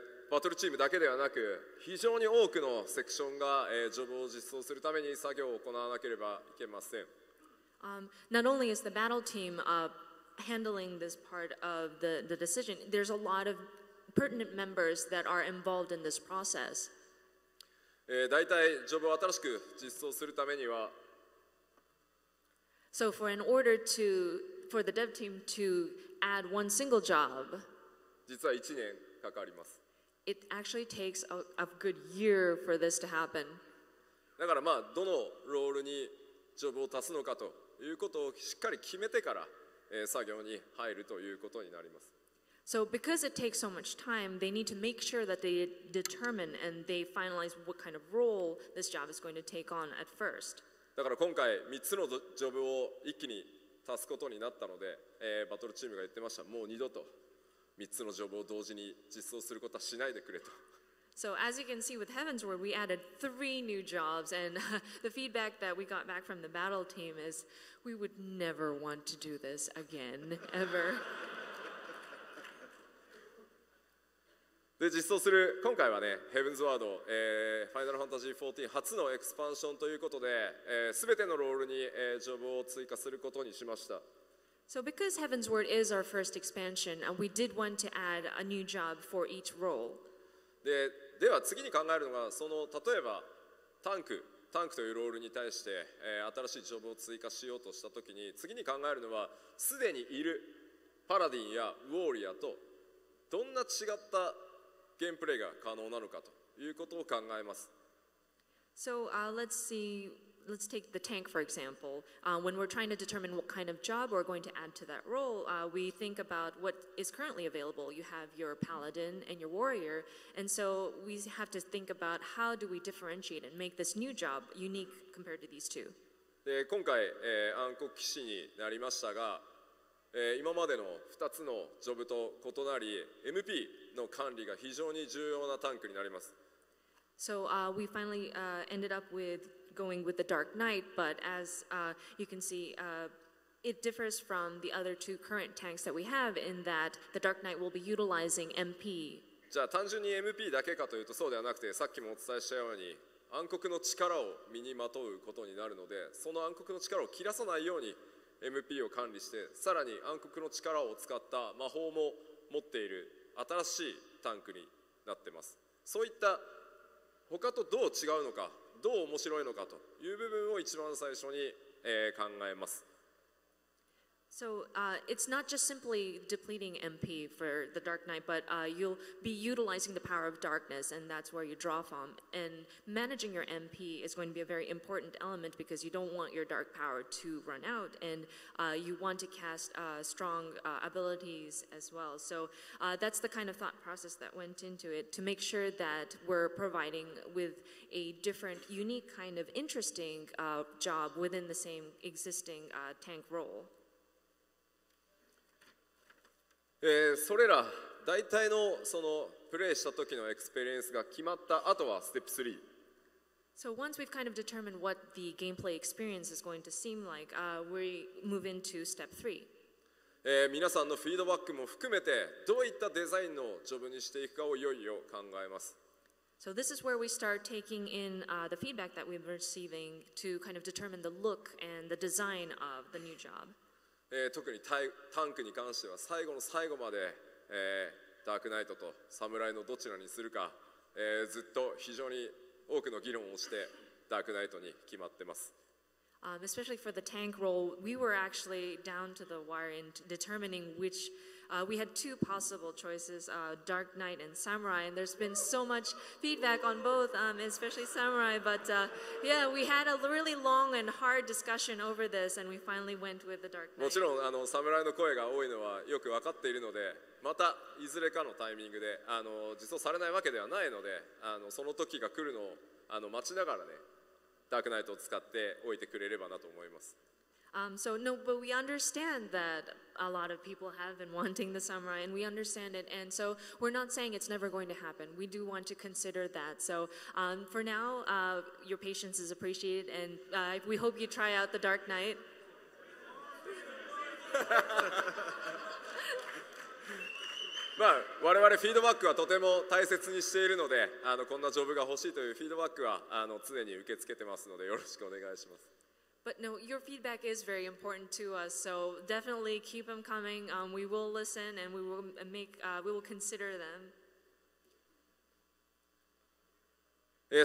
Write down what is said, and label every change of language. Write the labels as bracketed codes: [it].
[ja] バトルチームだけではなく非常に多くのセクションが、ジョブを実装するために作業を行わなければいけません。 [en] Not only is the battle team handling this part of the decision, there's a lot of pertinent members that are involved in this process. [ja] だいたいジョブを新しく実装するためには [en] So for the dev team to add one single job, [ja] 実は1年かかります。 [en] It actually takes a good year for this to happen. [ja] だからまあどのロールにジョブを足すのかということをしっかり決めてから、作業に入るということになります。 [en] So because it takes so much time, they need to make sure that they determine and they finalize what kind of role this job is going to take on at first. [ja] だから今回3つのジョブを一気に足すことになったので、バトルチームが言ってました。もう二度と3つのジョブを同時に実装することはしないでくれと。 [en] So as you can see with Heavensward, we added 3 new jobs, and the feedback that we got back from the battle team is we would never want to do this again, ever. [ja] で実装する今回はね、ヘブンズワード、ファイナルファンタジー14初のエクスパンションということで、すべてのロールに、ジョブを追加することにしました。 [en] So because Heavensward is our first expansion, we did want to add a new job for each role. [ja] では次に考えるのが例えばタンクというロールに対して、新しいジョブを追加しようとしたときに次に考えるのはすでにいるパラディンやウォーリアとどんな違ったゲームプレイが可能なのかということを考えます。 [en] So let's take the tank for example. When we're trying to determine what kind of job we're going to add to that role, we think about what is currently available. You have your paladin and your warrior, and so we have to think about how do we differentiate and make this new job unique compared to these two. [ja] で今回、暗黒騎士になりましたが、今までの2つのジョブと異なり MP の管理が非常に重要なタンクになります。 [en] So we finally ended up with going with the Dark Knight, but as you can see, it differs from the other two current tanks that we have in that the Dark Knight will be utilizing MP. [ja] じゃあ単純に MP だけかというとそうではなくて、さっきもお伝えしたように暗黒の力を身にまとうことになるので、その暗黒の力を切らさないように MP を管理して、さらに暗黒の力を使った魔法も持っている新しいタンクになっています。そういった他とどう違うのか、どう面白いのかという部分を一番最初に、考えます。 [en] So it's not just simply depleting MP for the Dark Knight, but you'll be utilizing the power of darkness, and that's where you draw from. And managing your MP is going to be a very important element because you don't want your dark power to run out, and you want to cast strong abilities as well. So that's the kind of thought process that went into it to make sure that we're providing with a different, unique kind of interesting job within the same existing tank role. [ja] それら大体のそのプレイした時のエクスペリエンスが決まった後はステップ3。 [en] So once we've kind of determined what the gameplay experience is going to seem like, we move into step 3. [ja] 皆さんのフィードバックも含めてどういったデザインのジョブにしていくかをいよいよ考えます。 [en] So this is where we start taking in the feedback that we've been receiving to kind of determine the look and the design of the new job. [ja] 特にタンクに関しては最後の最後まで、ダークナイトと侍のどちらにするか、ずっと非常に多くの議論をしてダークナイトに決まってます。 [en] Especially for the tank role, we were actually down to the wire in determining which. We had two possible choices, Dark Knight and Samurai, and there's been so much feedback on both, especially Samurai. But yeah, we had a really long and hard discussion over this, and we finally went with the Dark Knight. [ja] もちろん侍の声が多いのはよく分かっているので、またいずれかのタイミングで実装されないわけではないので、その時が来るのを待ちながらね、ダークナイトを使っておいてくれればなと思います。 [en] So no, but we understand that a lot of people have been wanting the samurai, and we understand it. And so we're not saying it's never going to happen. We do want to consider that. So for now, your patience is appreciated, and we hope you try out the Dark Knight. [ja] まあ我々フィードバックはとても大切にしているので、こんなジョブが欲しいというフィードバックは常に受け付けてますのでよろしくお願いします。 [en] But no, your feedback is very important to us, so definitely keep them coming. We will listen and we will consider them.